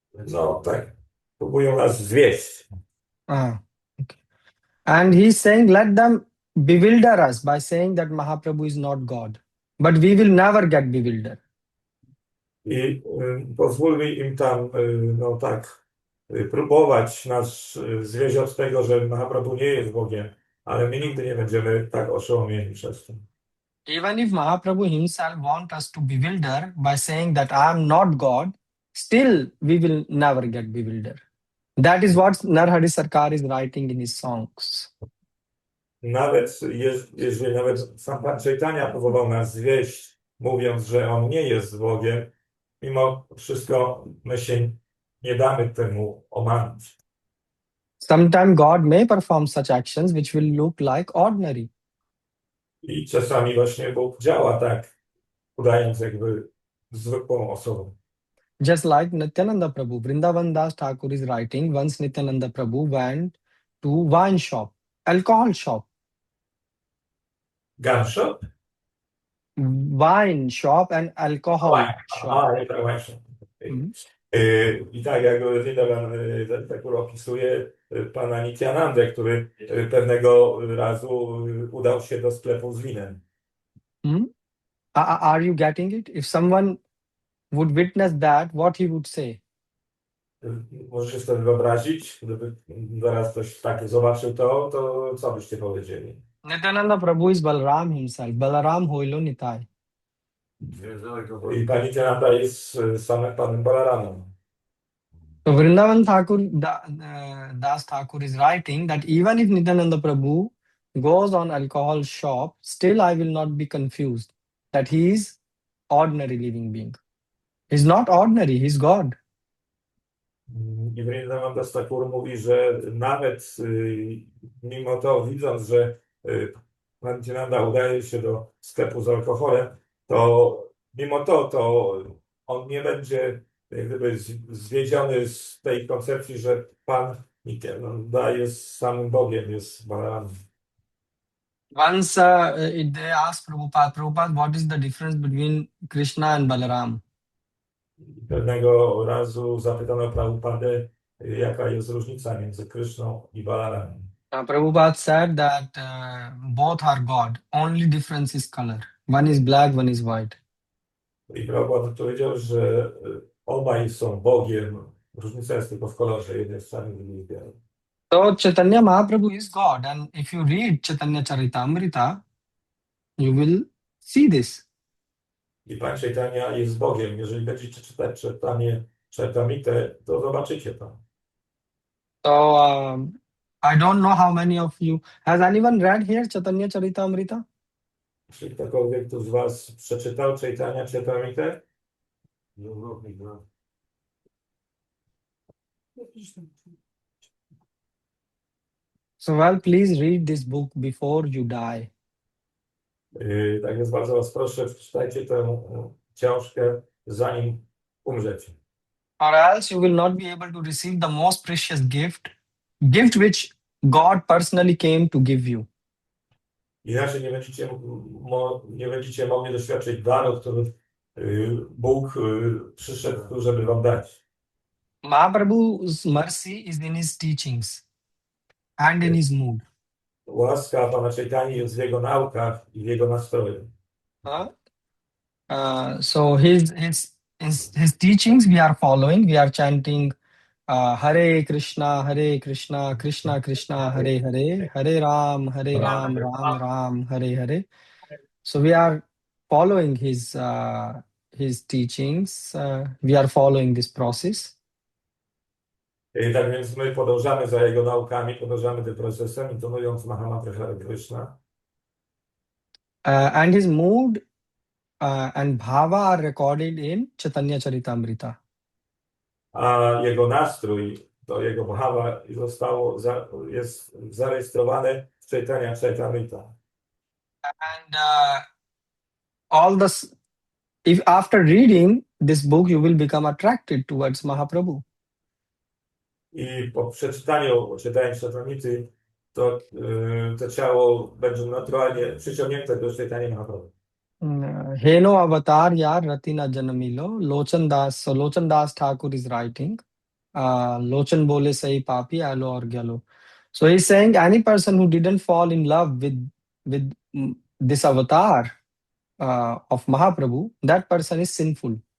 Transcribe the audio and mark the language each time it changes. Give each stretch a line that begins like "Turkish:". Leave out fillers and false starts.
Polish: no tak, próbują nas zwieść.
English: Okay. And he's saying, let them bewilder us by saying that Mahaprabhu is not God. But we will never get bewildered.
Polish: I pozwólmy im tam, no tak, próbować nas zwieść od tego, że Mahaprabhu nie jest Bogiem, ale my nigdy nie będziemy tak oszołomieni przez to.
English: Even if Mahaprabhu himself wants us to bewilder by saying that I am not God, still we will never get bewildered. That is what Narhari Sarkar is writing in his songs.
Polish: Nawet jeżeli nawet sam Pan Caitanya próbował nas zwieść, mówiąc, że On nie jest Bogiem, mimo wszystko my się nie damy temu omamić.
English: Sometimes God may perform such actions which will look like ordinary.
Polish: I czasami właśnie Bóg działa tak, udając jakby zwykłą osobą.
English: Just like Nityananda Prabhu, Vrindavan Das Thakur is writing, once Nityananda Prabhu went to wine shop, alcohol shop. Gun shop? Wine shop and alcohol shop.
Polish: Właśnie. Mhm. I tak jak Vrindavan Thakur opisuje pana Nityanandę, który pewnego razu udał się do sklepu z winem.
English: Are you getting it? If someone would witness that, what he would say?
Polish: Możesz sobie wyobrazić, gdyby zaraz ktoś tak zobaczył to co byście powiedzieli?
English: Nityananda Prabhu is Balaram himself.
Bangla: Balaram Hoilo Nitai.
Polish: I pan Nityananda jest samym panem Balaramem.
English: So Vrindavan Thakur, Das Thakur is writing that even if Nityananda Prabhu goes on alcohol shop, still I will not be confused that he is ordinary living being. He's not ordinary, he's God.
Polish: I Nityananda Thakur mówi, że nawet mimo to, widząc, że pan Nityananda udaje się do sklepu z alkoholem, to mimo to on nie będzie jak gdyby zwiedziony z tej koncepcji, że pan Nityananda jest samym Bogiem, jest Balaramem.
English: Once they asked Prabhupada, what is the difference between Krishna and Balaram?
Polish: Pewnego razu zapytano Prabhupadę, jaka jest różnica między Kryszną i Balaramem.
English: Prabhupada said that both are God. Only difference is color. One is black, one is white.
Polish: I Prabhu powiedział, że obaj są Bogiem. Różnica jest tylko w kolorze. Jeden jest czarny, drugi jest biały.
English: So Chaitanya Mahaprabhu is God, and if you read Chaitanya Charitamrita, you will see this.
Polish: I Pan Caitanya jest Bogiem. Jeżeli będziecie czytać Charitamritę, to zobaczycie to.
English: So I don't know how many of you has anyone read here Chaitanya Charitamrita?
Polish: Czy ktokolwiek tu z Was przeczytał Caitanya Charitamritę?
English: No. So well, please read this book before you die.
Polish: Tak więc bardzo Was proszę, przeczytajcie tę książkę, zanim umrzecie.
English: Or else you will not be able to receive the most precious gift which God personally came to give you.
Polish: Inaczej nie będziecie mogli doświadczyć daru, który Bóg przyszedł, żeby Wam dać.
English: Mahaprabhu's mercy is in his teachings and in his mood.
Polish: Łaska Pana Chaitanya jest w Jego naukach i w Jego nastroju.
English: So his teachings we are following. We are chanting
Sanskrit: Hare Krishna, Krishna Krishna, Hare Hare,
English: Hare Ram, Ram Ram, Hare Hare. So we are following his teachings. We are following this process.
Polish: Tak więc my podążamy za Jego naukami, podążamy tym procesem, intonując Mahamantrę Hare Krishna.
English: And his mood and bhava are recorded in Chaitanya Charitamrita.
Polish: A Jego nastrój, to Jego bhava jest zarejestrowane w Chaitanya Charitamrita.
English: And if after reading this book you will become attracted towards Mahaprabhu.
Polish: I po przeczytaniu Charitamrity to ciało będzie naturalnie przyciągnięte do Chaitanya Mahaprabhu.
Bangla: Heno avatar yar ratina janamilo Lochan Das.
English: So Lochan Das Thakur is writing.
Bangla: Lochan bole sahi papi alo or gyalo.
English: So he's saying any person who didn't fall in love with this avatar of Mahaprabhu, that person is sinful.